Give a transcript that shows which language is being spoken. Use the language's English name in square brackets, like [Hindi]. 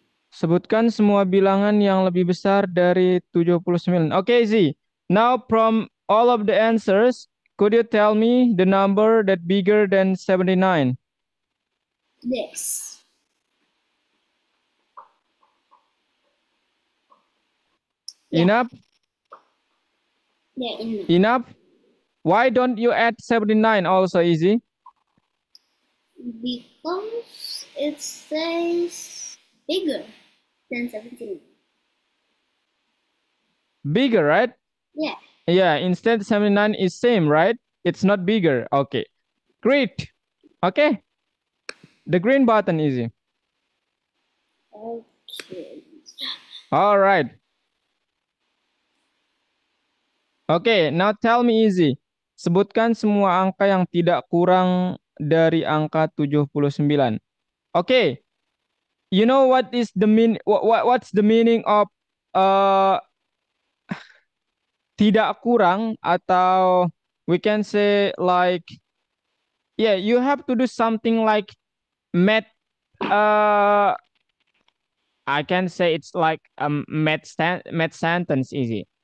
[Indonesian] Sebutkan semua bilangan yang lebih besar dari 79. [English] Oke, Z. Now from all of the answers, could you tell me the number that bigger than 79? This. Yeah. Enough? Yeah, enough. Enough? Why don't you add 79 also, Easy? Because it says bigger than 17. Bigger, right? Yeah. Yeah, instead 79 is same, right? It's not bigger. Okay. Great. Okay. The green button, Easy. Okay. All right. Oke, now tell me Easy. [Indonesian] Sebutkan semua angka yang tidak kurang dari angka 79. [English] Oke, you know what is the what's the meaning of uh [Indonesian] tidak kurang atau [English] we can say like yeah, you have to do something like math I can say it's like math sentence Easy.